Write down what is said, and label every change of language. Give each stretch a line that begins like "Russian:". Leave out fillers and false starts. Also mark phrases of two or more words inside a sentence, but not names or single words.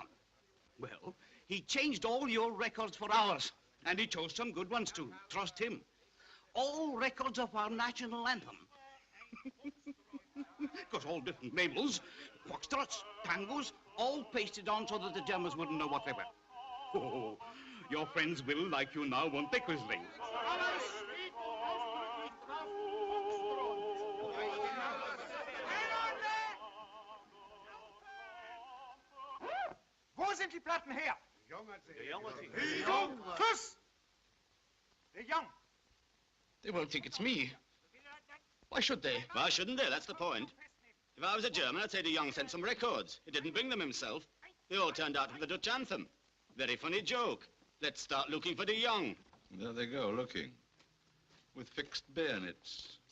English: Well, he changed all your records for ours, and he chose some good ones too. Trust him. All records of our national anthem. Because all different labels, foxtrots, tangos, all pasted on so that the Germans wouldn't know what they were. Oh, your friends will, like you now, won't they, Quisling?
German: Wo sind die Platten her? De Jong! Kuss! De Jong!
English: They won't think it's me. Why should they? Why shouldn't they? That's the point. If I was a German, I'd say the young sent some records. He didn't bring them himself. They all turned out for the Dutch anthem. Very funny joke. Let's start looking for the young. There they go, looking. With fixed bayonets.